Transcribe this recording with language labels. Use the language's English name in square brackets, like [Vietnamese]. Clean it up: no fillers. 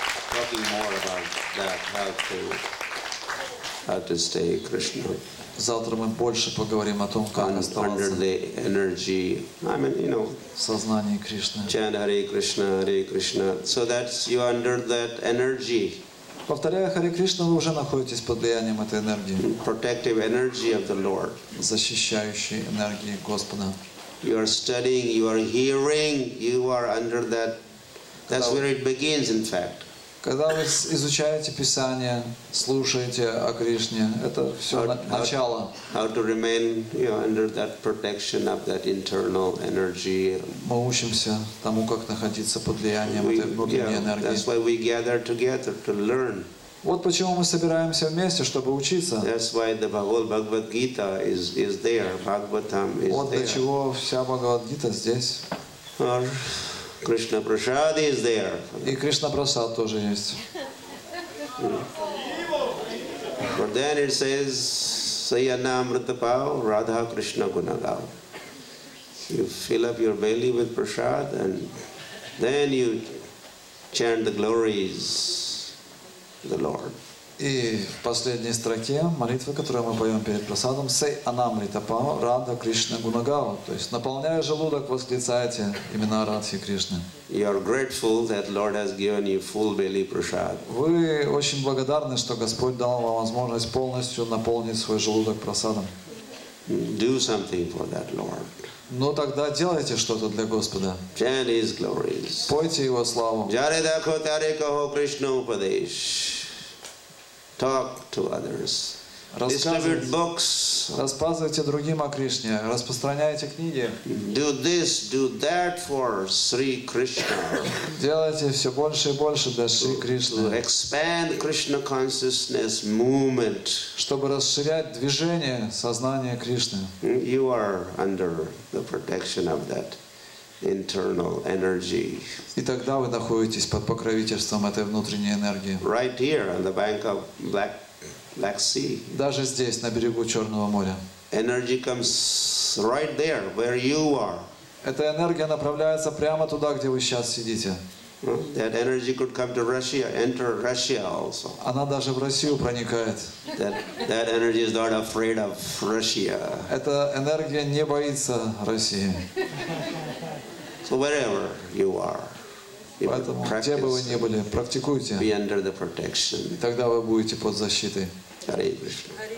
[English] Talking more about that, how to stay Krishna. [Russian] Завтра мы больше поговорим о том, как [English] Under [Russian] оставаться [English] the energy, I mean, [Russian] в сознании Кришны. [English] chant Hare Krishna, so that you under that energy. [Russian] Повторяя Харе Кришна, вы уже находитесь под влиянием этой энергии, [English] Protective energy of the Lord. [Russian] защищающей энергии Господа. [English] You are studying, you are hearing, you are under that. That's where it begins, in fact. [Russian] Когда вы изучаете Писание, слушаете о Кришне, это все начало. [English] How to remain, under that protection of that internal energy. [Russian] Мы учимся тому, как находиться под влиянием этой внутренней энергии. [English] That's why we gather together to learn. [Russian] Вот почему мы собираемся вместе, чтобы учиться. [English] That's why the whole Bhagavad Gita is there. Bhagavatam is [Russian] Вот для [English] there. [Russian] чего вся Бхагавад-гита здесь. [English] Or Krishna Prasad is there. [Russian] И Кришна Прасад тоже есть. [English] But then it says, [Bangla] Sayana Amritapao, Radha Krishna Gunagao. [English] You fill up your belly with prasad and then you chant the glories of the Lord. [Russian] И в последней строке молитвы, которую мы поем перед прасадом, [Bangla] «Сей анамрита пао Рада Кришна Гунагава», [Russian] то есть наполняя желудок, восклицайте имена Радхи Кришны. [English] You are grateful that Lord has given you full belly prasad. [Russian] Вы очень благодарны, что Господь дал вам возможность полностью наполнить свой желудок прасадом. [English] Do something for that Lord. [Russian] Ну тогда делайте что-то для Господа. [English] Chant His glories. [Russian] Пойте Его славу. [Bangla] Jare dakho tare kaho Krishna upadesh. [English] Talk to others. Distribute books. [Russian] Рассказывайте другим о Кришне, распространяйте книги. [English] Do this, do that for Sri Krishna. [Russian] Делайте все больше и больше для Шри [English] To [Russian] Кришны, [English] expand Krishna consciousness movement. [Russian] чтобы расширять движение сознания Кришны. [English] You are under the protection of that internal energy. [Russian] И тогда вы находитесь под покровительством этой внутренней энергии. [English] Right here on the bank of Black Sea. [Russian] Даже здесь, на берегу Черного моря. [English] Energy comes right there where you are. [Russian] Эта энергия направляется прямо туда, где вы сейчас сидите. [English] That energy could come to Russia, enter Russia also. [Russian] Она даже в Россию проникает. [English] That energy is not afraid of Russia. [Russian] Эта энергия не боится России. [English] So wherever you are, you [Russian] Поэтому, где бы вы ни были, практикуйте. [English] be under the protection. [Russian] И тогда вы будете под защитой. [English] Hare Krishna.